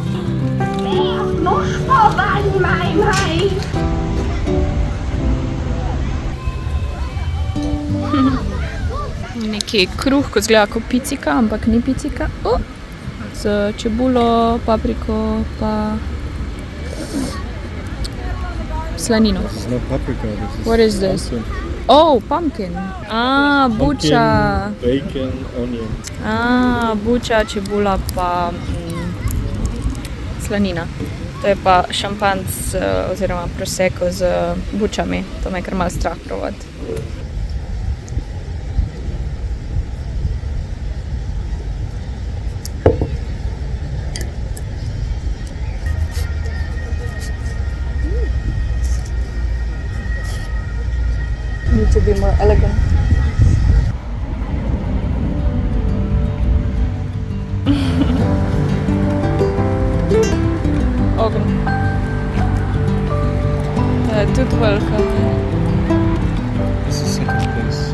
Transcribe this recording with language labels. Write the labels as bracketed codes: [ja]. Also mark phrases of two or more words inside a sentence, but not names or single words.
[sl] Neki kruh, ko zgleda kot picika, ampak ni picika. Z čebulo, papriko, pa slanino. [en] This is not paprika. This is What is this? pumpkin. Oh, pumpkin. Buča. Pumpkin, bacon, onion. [sl] Buča, čebula, pa slanina. To je pa šampanc oziroma prosecco z bučami. To me je kar malo strah provati. [en] Need to be more elegant. [sl] Ogen. To je tudi velika. [en] This is second place.